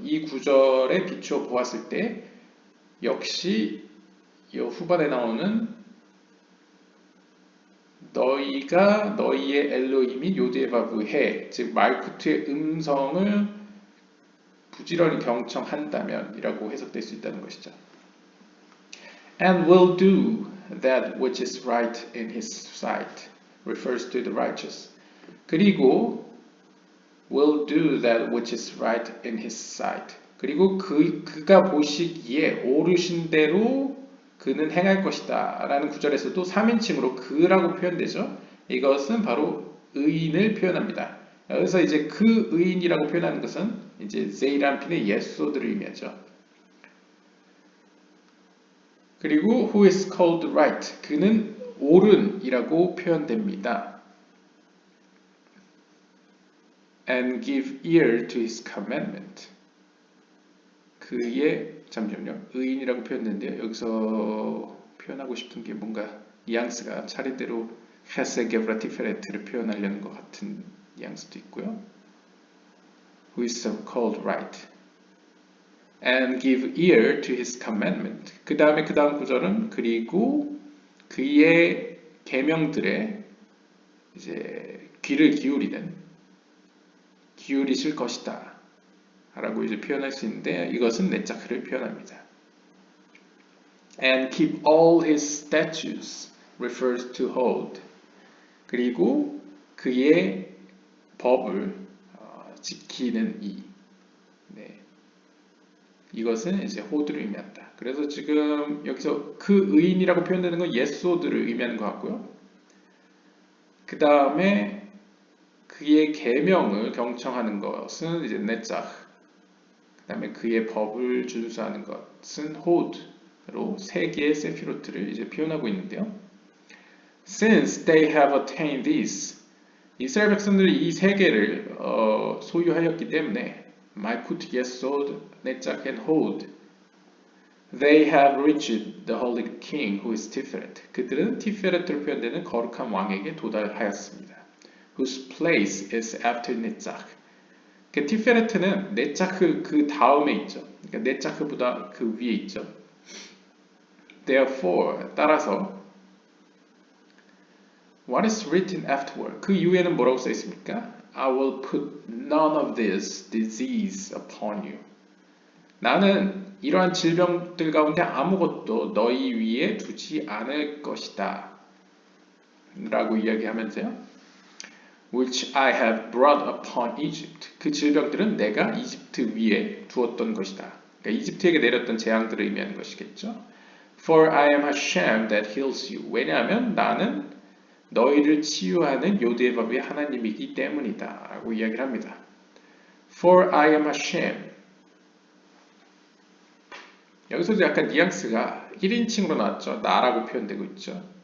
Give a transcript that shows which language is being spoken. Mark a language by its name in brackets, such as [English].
[Korean] 이 구절에 비추어 보았을 때 역시 이 후반에 나오는 너희가 너희의 엘로힘인 요드에바브해, 즉 말쿠트의 음성을 부지런히 경청한다면 이라고 해석될 수 있다는 것이죠. [English] And will do that which is right in his sight refers to the righteous. [Korean] 그리고 [English] will do that which is right in his sight. [Korean] 그리고 그가 보시기에 오르신 대로 그는 행할 것이다 라는 구절에서도 3인칭으로 그라고 표현되죠. 이것은 바로 의인을 표현합니다. 그래서 이제 그 의인이라고 표현하는 것은 이제 제이람핀의 예소들을 의미하죠. 그리고 [English] who is called right, [Korean] 그는 옳은이라고 표현됩니다. [English] and give ear to his commandment. [Korean] 그의 잠시만요. 의인이라고 표현했는데요. 여기서 표현하고 싶은 게 뭔가 뉘앙스가 차례대로 헤세게브라 티페레트를 표현하려는 것 같은 뉘앙스도 있고요. [English] Who is so called right and give ear to his commandment. [Korean] 그 다음 구절은 그리고 그의 계명들에 이제 귀를 기울이실 것이다 라고 이제 표현할 수 있는데 이것은 네자크를 표현합니다. [English] And keep all his statutes refers to hold. [Korean] 그리고 그의 법을 지키는 네. 이것은 이제 호드를 의미한다. 그래서 지금 여기서 그 의인이라고 표현되는 건 예소드를 의미하는 것 같고요. 그 다음에 그의 계명을 경청하는 것은 이제 네자크. 그 다음에 그의 법을 준수하는 것은 호드로 세 개의 세피로트를 이제 표현하고 있는데요. [English] Since they have attained this, [Korean] 이스라엘 백성들이 이 세 개를 소유하였기 때문에 말쿠트, 예소드, 네자크, [English] and hold, they have reached the holy king who is Tiferet. [Korean] 그들은 티페레트로 표현되는 거룩한 왕에게 도달하였습니다. [English] Whose place is after 네자크. [Korean] 그 티페레트는 네자크 그 다음에 있죠. 그러니까 네자크보다 그 위에 있죠. [English] Therefore, [Korean] 따라서 [English] What is written afterward? [Korean] 그 이후에는 뭐라고 써 있습니까? [English] I will put none of this disease upon you. [Korean] 나는 이러한 질병들 가운데 아무것도 너희 위에 두지 않을 것이다. 라고 이야기하면서요. [English] Which I have brought upon Egypt. [Korean] 그 질병들은 내가 이집트 위에 두었던 것이다. 그러니까 이집트에게 내렸던 재앙들을 의미하는 것이겠죠. [English] For I am Hashem that heals you. [Korean] 왜냐하면 나는 너희를 치유하는 요대바브의 하나님이기 때문이다 라고 이야기를 합니다. [English] For I am Hashem. [Korean] 여기서도 약간 뉘앙스가 1인칭으로 나왔죠. 나라고 표현되고 있죠.